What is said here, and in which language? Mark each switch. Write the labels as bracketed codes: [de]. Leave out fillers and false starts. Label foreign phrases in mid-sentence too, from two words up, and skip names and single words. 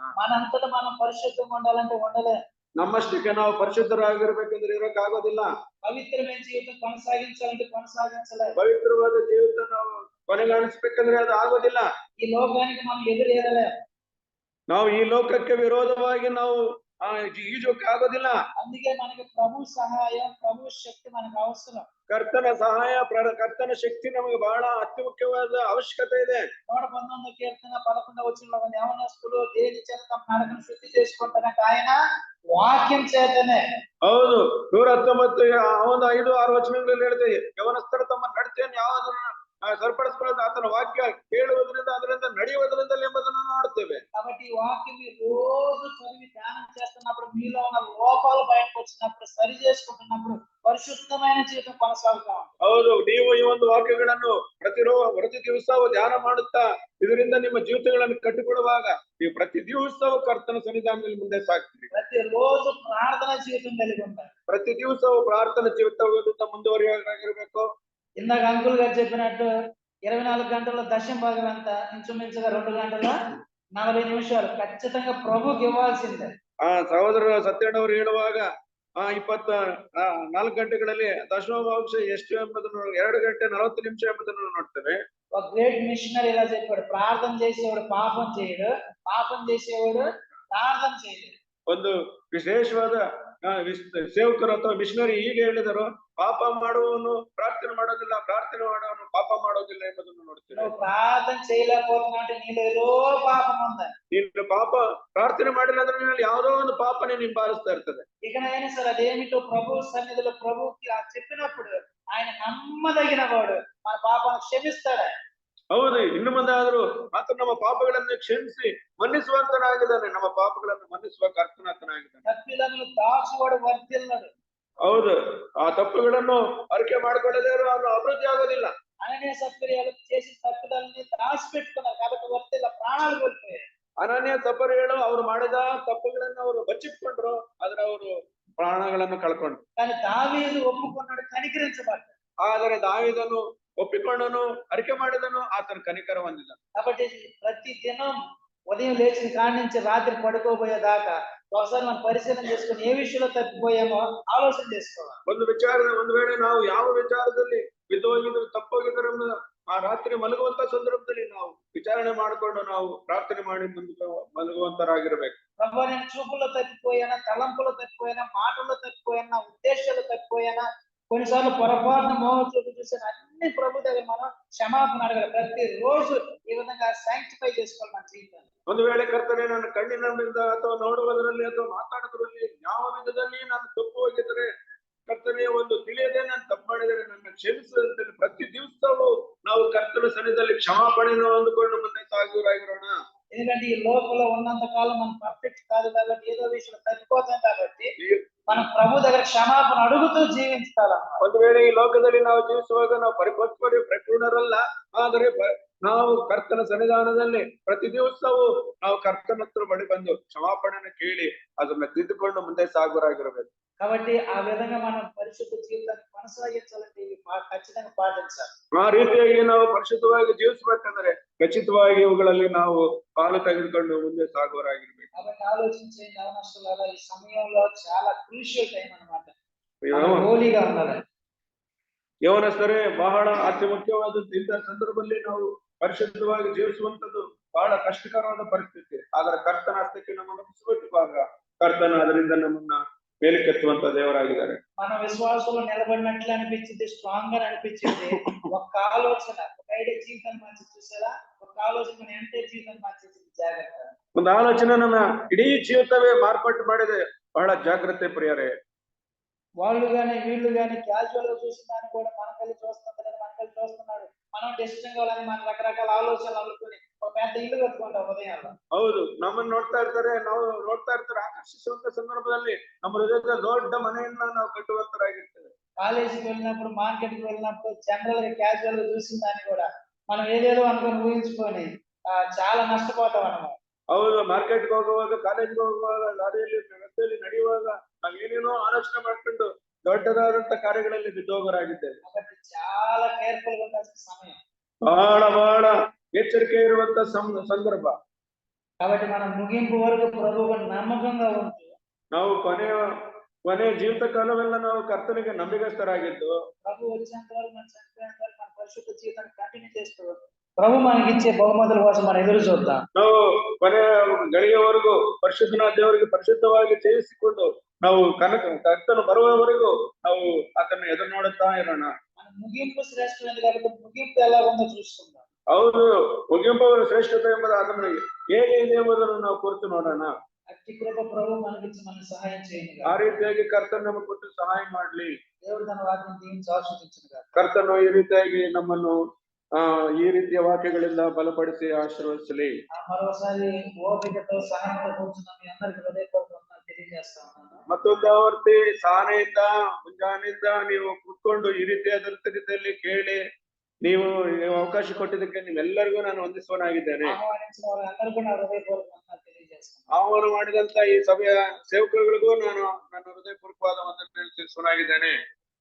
[te] మనంతటా మనం పరిశుద్ధంగా ఉండాలంటే ఉండలేం. [kn] ನಮ್ಮಷ್ಟಕ್ಕೆ ನಾವು ಪರಿಶುದ್ಧರಾಗಿರ್ಬೇಕಂದ್ರೆ ಇರೋಕ್ಕಾಗೋದಿಲ್ಲ. [te] పవిత్రమైన జీవితం కొనసాగించాలంటే కొనసాగించలేం. [kn] ಪವಿತ್ರವಾದ ಜೀವಿತ ನಾವು ಕೊನೆಗಾಣಿಸ್ಬೇಕಂದ್ರೆ ಅದು ಆಗೋದಿಲ್ಲ. [te] ఈ లోకానికి మనం ఎదురేరలేం. [kn] ನಾವು ಈ ಲೋಕಕ್ಕೆ ವಿರೋಧವಾಗಿ ನಾವು ಈಜೋಕೆ ಆಗೋದಿಲ್ಲ. [te] అందుకే మనకి ప్రభు సహాయం, ప్రభు శక్తి మనకు అవసరం. [kn] ಕರ್ತನ ಸಹಾಯ, ಕರ್ತನ ಶಕ್ತಿ ನಮಗೆ ಬಹಳ ಅತಿ ಮುಖ್ಯವಾದ ಅವಶ್ಯಕತೆ ಇದೆ. [te] 119వ కీర్తన 11వ వచనంలో యవనస్తులు దేని చేత తమ నడకను శుద్ధి చేసుకుంటారంటే ఆయన వాక్యం చేతనే. [kn] ಹೌದು, 119 5, 6 ವಚನಗಳಲ್ಲಿ ಹೇಳ್ತೇವೆ, ಯವನಸ್ಥರು ತಮ್ಮ ನಡತೆಯನ್ನು ಯಾವುದನ್ನ ಸರಿಪಡಿಸಿಕೊಳ್ಳೋದು ಆತನ ವಾಕ್ಯ ಕೇಳುವುದರಿಂದ, ಅದರಿಂದ ನಡೆಯುವುದರಿಂದ ಎಂಬುದನ್ನು ನೋಡ್ತೇವೆ. [te] కాబట్టి ఈ వాక్యం రోజు చదివి ధ్యానం చేస్తున్నప్పుడు మీలో ఉన్న లోపాలు బయటకు వచ్చినప్పుడు, సరి చేసుకుంటున్నప్పుడు పరిశుద్ధమైన జీవితం కొనసాగుతా ఉంటుంది. [kn] ಹೌದು, ನೀವು ಈ ಒಂದು ವಾಕ್ಯಗಳನ್ನು ಪ್ರತಿ ದಿವಸವೂ ಧ್ಯಾನ ಮಾಡುತ್ತಾ ಇದರಿಂದ ನಿಮ್ಮ ಜೀವಿತಗಳನ್ನು ಕಟ್ಟಿಕೊಡುವಾಗ ನೀವು ಪ್ರತಿ ದಿವಸವೂ ಕರ್ತನ ಸನ್ನಿಧಾನದಲ್ಲಿ ಮುಂದೆ ಸಾಗ್ತೀರಿ. [te] ప్రతి రోజు ప్రార్థన జీవితం కలిగి ఉంటారు. [kn] ಪ್ರತಿ ದಿವಸವೂ ಪ್ರಾರ್ಥನಾ ಜೀವಿತ ಮುಂದುವರಿಯಾಗಿರ್ಬೇಕು. [te] ఇందాక అంకుల్ గారు చెప్పినట్టు 24 గంటల దశమ భాగం ఎంత, ఇంచుమించుగా 2 గంటల 40 నిమిషాలు ఖచ్చితంగా ప్రభుకి ఇవ్వాల్సిందే. [kn] ಸಹೋದರ ಸತ್ಯಣ್ಣವರು ಹೇಳುವಾಗ 24 ಗಂಟೆಗಳಲ್ಲಿ ದಶಮಾಂಶ ಎಷ್ಟು ಎಂಬುದನ್ನು 2 ಗಂಟೆ 40 ನಿಮಿಷ ಎಂಬುದನ್ನು ನೋಡ್ತೇವೆ. [te] ఒక [en] great missionary [te] ఇలా చెప్పాడు, ప్రార్థన చేసేవాడు పాపం చేయడు, పాపం చేసేవాడు ప్రార్థన చేయడు. [kn] ಒಂದು ವಿಶೇಷವಾದ ಸೇವಕರು ಅಥವಾ ಮಿಷನರಿ ಹೀಗೆ ಹೇಳಿದರು, ಪಾಪ ಮಾಡುವವನು ಪ್ರಾರ್ಥನೆ ಮಾಡೋದಿಲ್ಲ, ಪ್ರಾರ್ಥನೆ ಮಾಡುವವನು ಪಾಪ ಮಾಡೋದಿಲ್ಲ ಎಂಬುದನ್ನು ನೋಡ್ತೀವಿ. [te] నువ్వు ప్రార్థన చేయలేకపోతున్నావు అంటే నీలో ఏదో పాపం ఉందని. [kn] ನೀನು ಪಾಪ ಪ್ರಾರ್ಥನೆ ಮಾಡಿಲ್ಲ ಅಂದ್ರೆ ನಿನ್ನಲ್ಲಿ ಯಾವುದೋ ಒಂದು ಪಾಪನೇ ಹಿಂಬಾಲಿಸ್ತಾ ಇರ್ತದೆ. [te] ఇకనైనా సరే అదేమిటో ప్రభు సన్నిధిలో ప్రభుకి చెప్పినప్పుడు ఆయన నమ్మదగిన వాడు, మన పాపాలను క్షమిస్తాడు. [kn] ಹೌದು, ಇನ್ನು ಮುಂದೆ ಆದ್ರೂ ಆತ ನಮ್ಮ ಪಾಪಗಳನ್ನು ಕ್ಷಮಿಸಿ ಮನ್ನಿಸುವಂತನಾಗಿದ್ದಾನೆ, ನಮ್ಮ ಪಾಪಗಳನ್ನು ಮನ್ನಿಸುವ ಕರ್ತನಾಗಿದ್ದಾನೆ. [te] తప్పిదన్ను దాచువడు వర్తిల్లడు. [kn] ಹೌದು, ಆ ತಪ್ಪುಗಳನ್ನು ಅರಿಕೆ ಮಾಡಿಕೊಳ್ಳದೇ ಅವನು ಅಭಿವೃದ್ಧಿ ಆಗೋದಿಲ್ಲ. [te] అననీయ సప్రియలు చేసిన తప్పిదాలని దాచిపెట్టుకున్నారు కాబట్టి వర్తిಲ್ಲ, ప్రాణాలు కోల్పోయారు. [kn] ಅನನ್ಯ ಸಪರ್ಯಗಳು ಅವರು ಮಾಡಿದ ತಪ್ಪುಗಳನ್ನು ಅವರು ಬಚ್ಚಿಟ್ಕೊಂಡ್ರು, ಆದ್ರೆ ಅವರು ಪ್ರಾಣಗಳನ್ನು ಕಳ್ಕೊಂಡ್ರು. [te] కానీ దావీదు ఒప్పుకున్నాడు, కనికరించబడ్డాడు. [kn] ಆದರೆ ದಾವೀದನು ಒಪ್ಪಿಕೊಂಡನು, ಅರಿಕೆ ಮಾಡಿದನು, ಆತನ ಕನಿಕರ ಹೊಂದಿದ. [te] కాబట్టి ప్రతి దినం ఉదయం లేచిన కాడి నుంచి రాత్రి పడుకోబోయేదాకా ఒకసారి మనం పరిశీలన చేసుకుని ఏ విషయంలో తప్పిపోయామో ఆలోచన చేసుకోవాలి. [kn] ಒಂದು ವೇಳೆ ನಾವು ಯಾವ ವಿಚಾರದಲ್ಲಿ ಬಿದ್ದೋಗಿದ್ರು ತಪ್ಪೋಗಿದ್ರು ಆ ರಾತ್ರಿ ಮಲಗುವಂತ ಸಂದರ್ಭದಲ್ಲಿ ನಾವು ವಿಚಾರಣೆ ಮಾಡಿಕೊಂಡು ನಾವು ಪ್ರಾರ್ಥನೆ ಮಾಡಿ ಮಲಗುವಂತರಾಗಿರ್ಬೇಕು. [te] ప్రభు నేను చూపుల్లో తప్పిపోయానా, తలంపులో తప్పిపోయానా, మాటల్లో తప్పిపోయానా, ఉద్దేశాలు తప్పిపోయానా, కొన్నిసార్లు పొరపాటున మోహ చూపు చూసిన అన్ని ప్రభు దగ్గర మనం క్షమాపణ అడగాలి. ప్రతి రోజు ఈ విధంగా శాంక్టిఫై చేసుకోవాలి మన జీవితాన్ని. [kn] ಒಂದು ವೇಳೆ ಕರ್ತನೆ ನನ್ನ ಕಣ್ಣಿನಿಂದ ಅಥವಾ ನೋಡುವುದರಲ್ಲಿ ಅಥವಾ ಮಾತಾಡುವುದರಲ್ಲಿ ಯಾವ ವಿಧದಲ್ಲಿ ನಾನು ತಪ್ಪು ಹೋಗಿದ್ರೆ, ಕರ್ತನೆ ಒಂದು ತಿಳಿಯದೆ ನಾನು ತಪ್ಪು ಮಾಡಿದರೆ ನನ್ನ ಕ್ಷಮಿಸುವಂತೆ ಪ್ರತಿ ದಿವಸವೂ ನಾವು ಕರ್ತನ ಸನ್ನಿಧಿಯಲ್ಲಿ ಕ್ಷಮಾಪಣೆಯನ್ನು ಹೊಂದಿಕೊಂಡು ಮುಂದೆ ಸಾಗುವರಾಗಿರೋಣ. [te] ఎందుకంటే ఈ లోకంలో ఉన్నంత కాలం మనం పర్ఫెక్ట్ కాదు కాబట్టి ఏదో విషయంలో తప్పిపోతాం కాబట్టి మనం ప్రభు దగ్గర క్షమాపణ అడుగుతూ జీవించాలన్నమాట. [kn] ಒಂದು ವೇಳೆ ಈ ಲೋಕದಲ್ಲಿ ನಾವು ಜೀವಿಸುವಾಗ ನಾವು ಪರಿಪೂರ್ಣರಲ್ಲ, ಆದರೆ ನಾವು ಕರ್ತನ ಸನ್ನಿಧಾನದಲ್ಲಿ ಪ್ರತಿ ದಿವಸವೂ ನಾವು ಕರ್ತನ ಹತ್ರ ಬಳಿ ಬಂದು ಕ್ಷಮಾಪಣೆಯನ್ನು ಕೇಳಿ ಅದನ್ನ ತಿದ್ದುಕೊಂಡು ಮುಂದೆ ಸಾಗುವರಾಗಿರಬೇಕು. [te] కాబట్టి ఆ విధంగా మనం పరిశుద్ధ జీవితాన్ని కొనసాగించాలంటే ఇవి ఖచ్చితంగా పాటించాలి. [kn] ಆ ರೀತಿಯಾಗಿ ನಾವು ಪರಿಶುದ್ಧವಾಗಿ ಜೀವಿಸಬೇಕಂದ್ರೆ ಖಚಿತವಾಗಿ ಇವುಗಳಲ್ಲಿ ನಾವು ಪಾಲು ತೆಗೆದುಕೊಂಡು ಮುಂದೆ ಸಾಗುವರಾಗಿರ್ಬೇಕು. [te] కాబట్టి ఆలోచించేయండి అవనస్తులారా, ఈ సమయంలో చాలా [en] crucial time [te] అన్నమాట. హోలీగా ఉండాలి. [kn] ಯೌವನಸ್ಥರೇ, ಬಹಳ ಅತಿ ಮುಖ್ಯವಾದಂತ ಇಂಥ ಸಂದರ್ಭದಲ್ಲಿ ನಾವು ಪರಿಶುದ್ಧವಾಗಿ ಜೀವಿಸುವಂತದ್ದು ಬಹಳ ಕಷ್ಟಕರವಾದ ಪರಿಸ್ಥಿತಿ. ಆದರೆ ಕರ್ತನ ಹಸ್ತಕ್ಕೆ ನಮ್ಮನ್ನು ಒಪ್ಪಿಸುವಾಗ ಕರ್ತನ ಅದರಿಂದ ನಮ್ಮನ್ನ ಮೇಲಕ್ಕೆತ್ತುವಂತ ದೇವರಾಗಿದ್ದಾರೆ. [te] మన విశ్వాసంలో నిలబడినట్లు అనిపించింది, స్ట్రాంగ్ గా అనిపించింది. ఒక ఆలోచన, ఒక ఐడియా జీవితాన్ని మార్చి చూసారా, ఒక ఆలోచన మన ఎంటైర్ జీవితాన్ని మార్చేసింది. జాగ్రత్త. [kn] ಒಂದು ಆಲೋಚನೆ ನಮ್ಮ ಇಡೀ ಜೀವಿತವೇ ಮಾರ್ಪಾಟು ಮಾಡಿದೆ. ಬಹಳ ಜಾಗ್ರತೆ ಪ್ರಿಯರೇ. [te] వాళ్ళు గాని వీళ్ళు గాని క్యాజువల్ గా చూసిన దాన్ని కూడా మనకెళ్ళి చూస్తున్నారు, మనకెళ్ళి చూస్తున్నారు. మనం డెసిషన్ కావాలని మన రకరకాల ఆలోచనలు అనుకుని ఒక పెద్ద ఇల్లు కట్టుకుంటాం ఉదయాల్లో. [kn] ಹೌದು, ನಮ್ಮನ್ನು ನೋಡ್ತಾ ಇರ್ತಾರೆ, ನಾವು ನೋಡ್ತಾ ಇರ್ತಾರೆ. ಆಕರ್ಷಿಸುವಂತ ಸಂದರ್ಭದಲ್ಲಿ ನಮ್ಮ ಹೃದಯದ ದೊಡ್ಡ ಮನೆಯನ್ನ ನಾವು ಕಟ್ಟುವಂತರಾಗಿರ್ತೇವೆ. [te] కాలేజీకి వెళ్ళినప్పుడు, మార్కెట్ కి వెళ్ళినప్పుడు జనరల్ గా క్యాజువల్ గా చూసిన దాన్ని కూడా మనం ఏదేదో అనుకుని ఊహించుకొని చాలా నష్టపోతాం అన్నమాట. [kn] ಹೌದು, ಮಾರ್ಕೆಟ್ಗೆ ಹೋಗುವಾಗ, ಕಾಲೇಜ್ಗೆ ಹೋಗುವಾಗ, ಲಾರಿಯಲ್ಲಿ ರಸ್ತೆಯಲ್ಲಿ ನಡೆಯುವಾಗ ನಾವೇನೇನೋ ಆಲೋಚನೆ ಮಾಡ್ಕೊಂಡು ದೊಡ್ಡದಾದಂತ ಕಾರ್ಯಗಳಲ್ಲಿ ಬಿದ್ದೋಗರಾಗಿದ್ದೇವೆ. [te] కాబట్టి చాలా కేర్ఫుల్ గా ఉండాల్సిన సమయం, [kn] ಬಹಳ ಎಚ್ಚರಿಕೆ ಇರುವಂತ ಸಂದರ್ಭ. [te] కాబట్టి మనం ముగింపు వరకు ప్రభువు నమ్మకంగా ఉంటూ [kn] ನಾವು ಕೊನೆ ಜೀವಿತ ಕಾಲವೆಲ್ಲ ನಾವು ಕರ್ತನಿಗೆ ನಂಬಿಗಸ್ತರಾಗಿದ್ದು, [te] ప్రభు వచ్చేంత వరకు మనం చనిపోయేంత వరకు మన పరిశుద్ధ జీవితాన్ని కంటిన్యూ చేస్తూ ప్రభు మనకి ఇచ్చే బహుమతుల కోసం మనం ఎదురు చూద్దాం. [kn] ನಾವು ಕೊನೆ ಗಳಿಗೆವರೆಗೂ ಪರಿಶುದ್ಧನಾದ ದೇವರಿಗೆ ಪರಿಶುದ್ಧವಾಗಿ ಸೇವಿಸಿಕೊಂಡು ನಾವು ಕರ್ತನು ಬರುವವರೆಗೂ ನಾವು ಆತನ ಎದುರು ನೋಡುತ್ತಾ ಇರೋಣ. [te] మన ముగింపు శ్రేష్టమైనది కాబట్టి ముగింపు ఎలా ఉందో చూసుకుందాం. [kn] ಹೌದು, ಮುಗಿಂಪು ಶ್ರೇಷ್ಠತೆ ಎಂಬುದು ಅದನ್ನು ಹೇಗೆ ಇದೆ ಎಂಬುದನ್ನು ನಾವು ಕುರಿತು ನೋಡೋಣ. [te] అట్టి కృప ప్రభు మనకిచ్చి మన సహాయం చేయండి. [kn] ಆ ರೀತಿಯಾಗಿ ಕರ್ತನು ನಮಗೆ ಕೊಟ್ಟು ಸಹಾಯ ಮಾಡ್ಲಿ. [te] దేవుడు తన వాక్యం దీవించి ఆశీర్వదించును. [kn] ಕರ್ತನು ಈ ರೀತಿಯಾಗಿ ನಮ್ಮನ್ನು ಈ ರೀತಿಯ ವಾಕ್ಯಗಳಿಂದ ಬಲಪಡಿಸಿ ಆಶೀರ್ವದಿಸಲಿ. [te] మరోసారి ఓపికతో సహనంతో కూర్చున్న మీ అందరికీ హృదయపూర్వకంగా తెలియజేస్తా ఉన్నాను. [kn] ಮತ್ತೊಂದು ಆವರ್ತಿ ಸಹನೆಯಿಂದ ಮುಂಜಾನೆಯಿಂದ ನೀವು ಕೂತ್ಕೊಂಡು ಈ ರೀತಿಯಾದ ರೀತಿಯಲ್ಲಿ ಕೇಳಿ ನೀವು ಅವಕಾಶ ಕೊಟ್ಟಿದ್ದಕ್ಕೆ ನಿಮ್ಮೆಲ್ಲರಿಗೂ ನಾನು ವಂದಿಸುವನಾಗಿದ್ದೇನೆ. [te] ఆహ్వానించిన వారందరికీ నా హృదయపూర్వకంగా తెలియజేస్తాను. [kn] ಆಹ್ವಾನ ಮಾಡಿದಂತ ಈ ಸಭೆಯ ಸೇವಕರುಗಳಿಗೂ ನಾನು ನನ್ನ ಹೃದಯಪೂರ್ವಕವಾದ ವಂದನೆ ತಿಳಿಸುವನಾಗಿದ್ದೇನೆ.